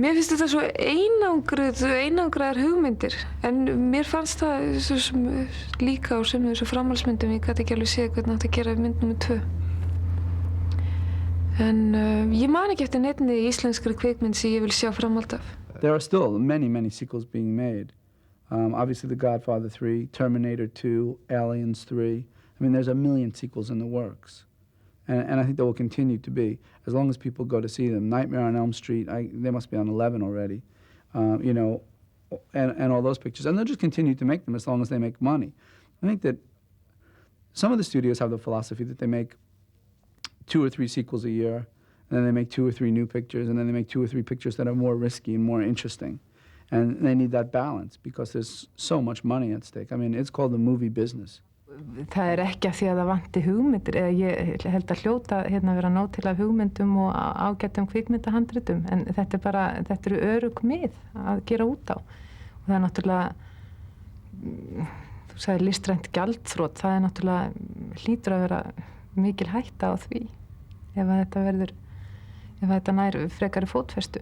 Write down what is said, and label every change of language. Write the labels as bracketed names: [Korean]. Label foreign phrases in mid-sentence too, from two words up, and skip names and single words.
[Icelandic] Mér finnst þetta svo einangraðar hugmyndir, en mér fannst það svo sem líka á sömu þessu framhaldsmyndum, ég gat ekki alveg séð hvernig átti að gera mynd nr. 2. En ég man ekki eftir neinni íslenskri kvikmynd sem ég vil sjá framhald af. [English] There are still many sequels being made. Obviously The Godfather 3, Terminator 2, Aliens 3. I mean, there's a million sequels in the works. And I think there will continue to be, as long as people go to see them. Nightmare on Elm Street, they must be on 11 already, you know, and all those pictures. And they'll just continue to make them as long as they make money. I think that some of the studios have the philosophy that they make 2 or 3 sequels a year, and then they make 2 or 3 new pictures, and then they make 2 or 3 pictures that are more risky and more interesting. And they need that balance because there's so much money at stake. I mean, it's called the movie business. [Icelandic] Það ekki af því að það vanti hugmyndir, eða ég held að hljóta vera nóg til af hugmyndum og ágætum kvikmyndahandritum, en þetta eru örugg mið að gera út á. Og það náttúrulega, þú sagði listrænt gjaldþrot, það náttúrulega hlýtur að vera mikil hætta á því ef þetta nær frekari fótfestu.